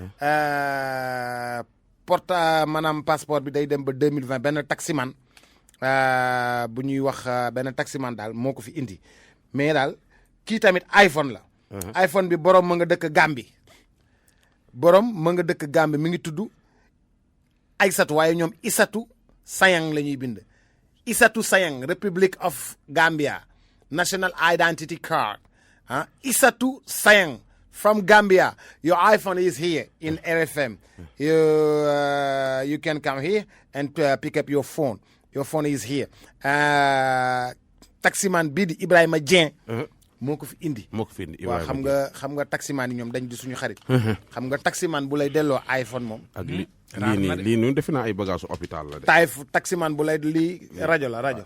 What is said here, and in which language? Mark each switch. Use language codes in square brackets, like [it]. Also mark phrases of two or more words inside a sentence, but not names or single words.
[wo] maanaam passeport bi day dem ba 2020 benn taximan bu ñuy wax benn taximan daal moo ko fi indi mais daal kii tamit iPhone la iPhone bi borom ma nga dëkk Gambie mi ngi tudd Aysatu waaye ñoom Isatu Sayang la ñuy bind Isatu Sayang [en] Republic of Gambia National Identity Card. Isatu Sayang from Gambia. Your iPhone is here in RFM. You can come here and pick up your phone. Your phone is here. [wo] Taximan bii di Ibrahima Dieng. moo ko fi indi. waaw xam nga taximan yi ñoom dañ di suñu xarit. xam nga taximan bu lay delloo iPhone moom. ak lii nii defe naa ay [fr] bagage hôpital [wo] la de. taximan bu lay lii rajo la rajo.